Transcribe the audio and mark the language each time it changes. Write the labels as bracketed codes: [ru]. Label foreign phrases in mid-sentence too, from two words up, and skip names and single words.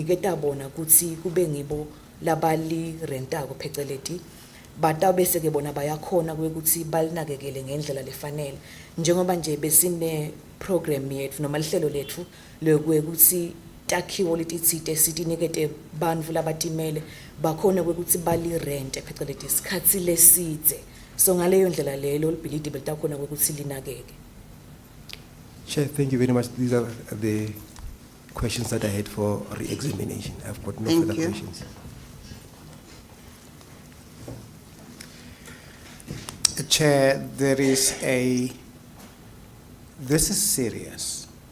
[ss] bona ukuthi kube ngibo labali rentako pheceleti batawubese ke bona bayakhona ukuthi balinakekele ngendlela lefanele njengoba nje besine program yethu noma lihlelo lethu lokuthi takhiwo letitsite sitinikete bantfu labatimele bakhona ukuthi bali rent phecelezi isikhathi lesidze so ngaleyo ndlela lelo libhilidi belitakhona ukuthi linakeke. [en] Chair, thank you very much. These are the questions that I had for re-examination. I've got no Thank further you. questions. Chair, this is serious.